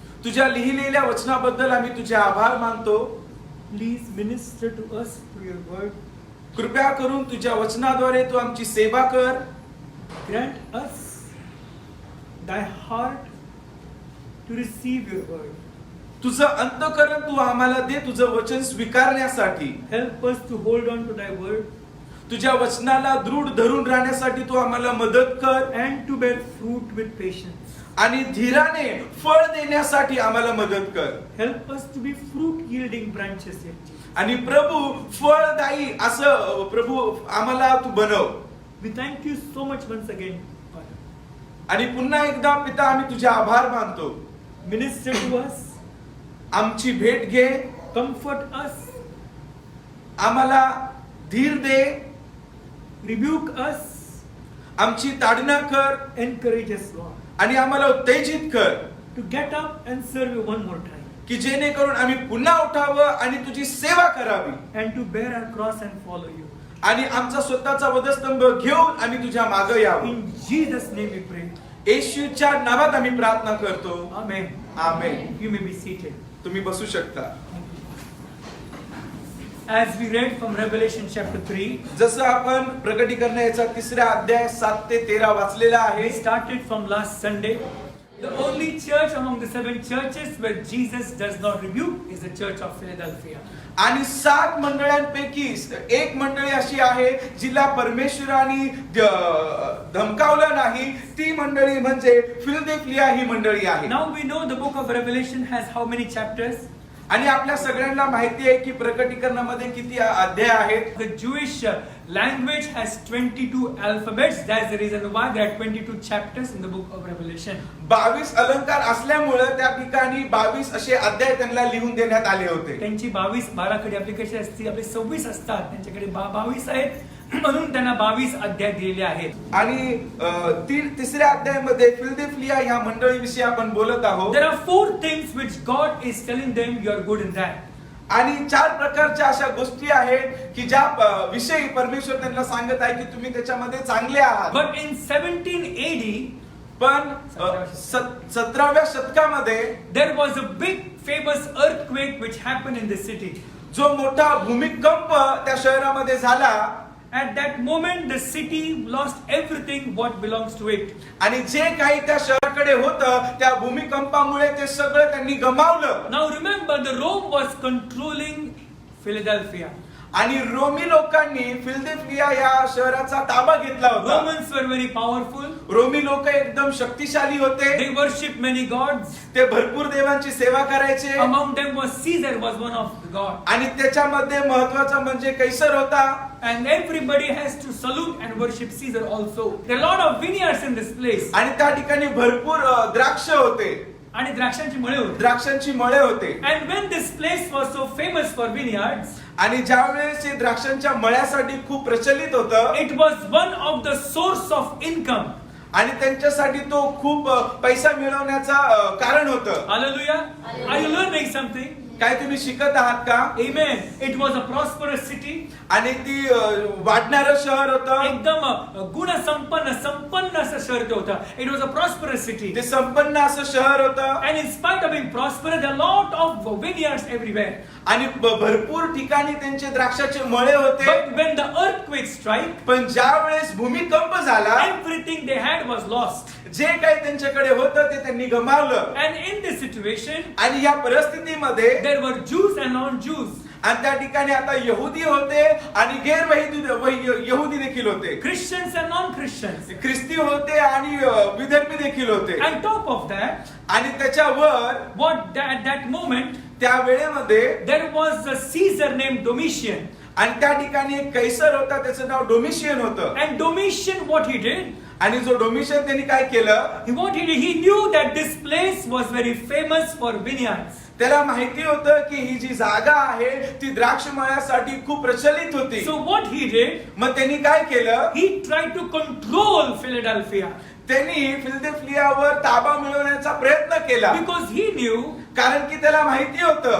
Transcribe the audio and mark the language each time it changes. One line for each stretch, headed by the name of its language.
Marathi: तुझ्या लिहिलेल्या वचनाबद्दल आम्ही तुझे आभार मानतो.
English: Please minister to us through your word.
Marathi: कृपया करून तुझ्या वचनाद्वारे तू आमची सेवा कर.
English: Grant us thy heart to receive your word.
Marathi: तुझं अंतःकरण तू आम्हाला दे, तुझं वचन स्वीकारण्यासाठी.
English: Help us to hold on to thy word
Marathi: तुझ्या वचनाला दृढ धरून राहण्यासाठी तू आम्हाला मदत कर.
English: and to bear fruit with patience.
Marathi: आणि धीराने फळ देण्यासाठी आम्हाला मदत कर.
English: Help us to be fruit yielding branches yet, Jesus.
Marathi: आणि प्रभू फळदायी असं प्रभू आम्हाला तू बनव.
English: We thank you so much once again, Father.
Marathi: आणि पुन्हा एकदा पिता आम्ही तुझे आभार मानतो.
English: Minister to us,
Marathi: आमची भेट घे,
English: comfort us,
Marathi: आम्हाला धीर दे,
English: rebuke us,
Marathi: आमची ताडना कर
English: encourage us, Lord,
Marathi: आणि आम्हाला उत्तेजित कर
English: to get up and serve you one more time
Marathi: की जेणेकरून आम्ही पुन्हा उठावं आणि तुझी सेवा करावी
English: and to bear our cross and follow you.
Marathi: आणि आमचा स्वतःचा वधस्तंभ घेऊन आम्ही तुझ्या मागे यावं.
English: In Jesus' name we pray.
Marathi: येशूच्या नावात आम्ही प्रार्थना करतो.
English: Amen.
Marathi: Amen.
English: You may be seated.
Marathi: तुम्ही बसू शकता.
English: As we read from Revelation chapter 3,
Marathi: जसं आपण प्रकटीकरणाचा 3रा अध्याय 7 ते 13 वाचलेला आहे.
English: we started from last Sunday. The only church among the 7 churches where Jesus does not rebuke is the church of Philadelphia.
Marathi: आणि 7 मंडळांपैकी एक मंडळी अशी आहे जिला परमेश्वराने धमकावलं नाही. ती मंडळी म्हणजे फिलदेल्फिया ही मंडळी आहे.
English: Now we know the book of Revelation has how many chapters?
Marathi: आणि आपल्या सगळ्यांना माहिती आहे की प्रकटीकरणामध्ये किती अध्याय आहेत.
English: The Jewish language has 22 alphabets. That's the reason why there are 22 chapters in the book of Revelation.
Marathi: 22 अलंकार असल्यामुळे त्या ठिकाणी 22 असे अध्याय त्यांना लिहून देण्यात आले होते. त्यांची 22 कडे ऍप्लिकेशन असते, आपले 26 असतात, त्यांच्याकडे 22 आहेत म्हणून त्यांना 22 अध्याय दिलेले आहेत. आणि 3ऱ्या अध्यायामध्ये फिलदेल्फिया ह्या मंडळीविषयी आपण बोलत आहोत.
English: There are 4 things which God is telling them you are good in that.
Marathi: आणि 4 प्रकारच्या अशा गोष्टी आहेत की ज्या विषयी परमेश्वर त्यांना सांगत आहे की तुम्ही त्याच्यामध्ये चांगले आहात.
English: But in 17 AD,
Marathi: पण 17व्या शतकामध्ये
English: there was a big famous earthquake which happened in the city.
Marathi: जो मोठा भूमिकंप त्या शहरामध्ये झाला.
English: At that moment the city lost everything what belongs to it.
Marathi: आणि जे काही त्या शहराकडे होतं त्या भूमिकंपामुळे ते सगळं त्यांनी गमावलं.
English: Now remember, the Rome was controlling Philadelphia.
Marathi: आणि रोमी लोकांनी फिलदेल्फिया या शहराचा ताबा घेतला होता.
English: Romans were very powerful.
Marathi: Romney लोक एकदम शक्तिशाली होते.
English: They worshipped many gods.
Marathi: ते भरपूर देवांची सेवा करायचे.
English: Among them was Caesar, was one of the gods.
Marathi: आणि त्याच्यामध्ये महत्वाचा म्हणजे कैसर होता.
English: And everybody has to salute and worship Caesar also. There are a lot of vineyards in this place.
Marathi: आणि त्या ठिकाणी भरपूर द्राक्ष होते. आणि द्राक्षांची मळे होती. द्राक्षांची मळे होते.
English: And when this place was so famous for vineyards,
Marathi: आणि ज्यावेळेस हे द्राक्षांच्या मळ्यासाठी खूप प्रचलित होतं,
English: it was one of the source of income.
Marathi: आणि त्यांच्यासाठी तो खूप पैसा मिळवण्याचा कारण होतं.
English: Hallelujah. Are you learning something?
Marathi: काय तुम्ही शिकत आहात का?
English: Amen. It was a prosperous city.
Marathi: आणि ती वाढणारं शहर होतं. एकदम संपन्न असं शहर ते होतं.
English: It was a prosperous city.
Marathi: ते संपन्न असं शहर होतं.
English: And in spite of being prosperous, there are a lot of vineyards everywhere.
Marathi: आणि भरपूर ठिकाणी त्यांचे द्राक्षाचे मळे होते.
English: But when the earthquake strike,
Marathi: पण ज्या वेळेस भूमिकंप झाला,
English: everything they had was lost.
Marathi: जे काही त्यांच्याकडे होतं ते त्यांनी गमावलं.
English: And in this situation,
Marathi: आणि या परिस्थितीमध्ये
English: there were Jews and non-Jews,
Marathi: आणि त्या ठिकाणी आता यहुदी होते आणि यहुदी देखील होते.
English: Christians and non-Christians.
Marathi: ख्रिस्ती होते आणि विधर्मी देखील होते.
English: And top of that,
Marathi: आणि त्याच्यावर
English: at that moment,
Marathi: त्या वेळेमध्ये
English: there was a Caesar named Domitian.
Marathi: आणि त्या ठिकाणी एक कैसर होता, त्याचं नाव डोमिशियन होतं.
English: And Domitian, what he did,
Marathi: आणि जो डोमिशियन त्यांनी काय केलं,
English: he knew that this place was very famous for vineyards.
Marathi: त्याला माहिती होतं की ही जी जागा आहे ती द्राक्ष मळ्यासाठी खूप प्रचलित होती.
English: So what he did,
Marathi: मग त्यांनी काय केलं,
English: he tried to control Philadelphia.
Marathi: त्यांनी फिलदेल्फियावर ताबा मिळवण्याचा प्रयत्न केला.
English: Because he knew
Marathi: कारण की त्याला माहिती होतं,